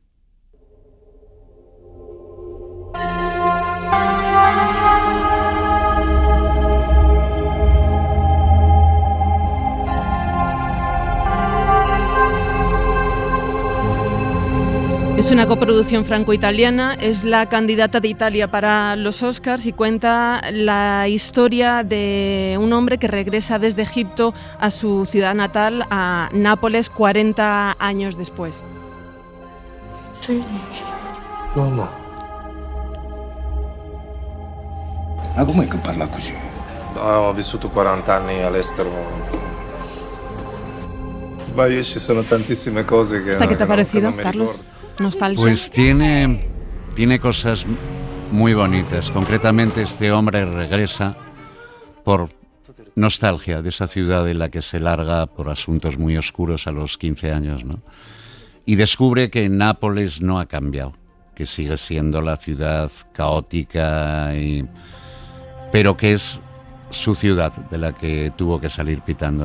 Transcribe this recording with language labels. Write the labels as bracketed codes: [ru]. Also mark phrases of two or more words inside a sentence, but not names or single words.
[es] Es una coproducción franco-italiana, es la candidata de Italia para los Oscars y cuenta la historia de un hombre que regresa desde Egipto a su ciudad natal, a Nápoles, 40 años después. [it] No. Ma com'è che parla così? Ho vissuto 40 anni all'estero. Ma io ci sono tantissime cose che... [es] ¿Qué te ha parecido, Carlos? Nostalgia. Pues tiene cosas muy bonitas. Concretamente, este hombre regresa por nostalgia de esa ciudad en la que se larga por asuntos muy oscuros a los 15 años, ¿no? Y descubre que Nápoles no ha cambiado, que sigue siendo la ciudad caótica, pero que es su ciudad de la que tuvo que salir pitando.